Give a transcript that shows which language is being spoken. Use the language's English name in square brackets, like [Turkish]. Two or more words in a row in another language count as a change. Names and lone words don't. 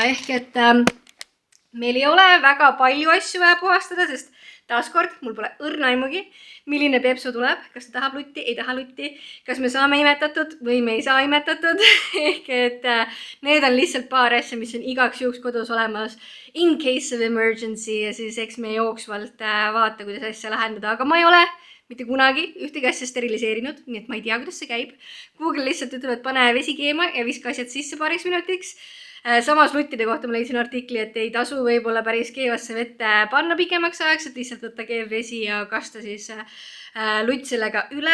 [Estonian] Ehk et meil ei ole väga palju asju vaja puhastada, sest taaskord, mul pole õrna aimugi, milline Pepsu tuleb, kas ta tahab lutti, ei taha lutti, kas me saame imetatud või me ei saa imetatud. Ehk et need on lihtsalt paar asja, mis on igaks juhuks kodus olemas [English] in case of emergency [Estonian] ja siis eks me jooksvalt vaata, kuidas asja lahendada, aga ma ei ole mitte kunagi ühtegi asja steriliseerinud, nii et ma ei tea, kuidas see käib. Google lihtsalt ütleb, et pane vesi keema ja viska asjad sisse paariks minutiks. Samas luttide kohta ma leidsin artikli, et ei tasu võib-olla päris keevasse vette panna pikemaks ajaks, et lihtsalt võtta keev vesi ja kasta siis lutt sellega üle.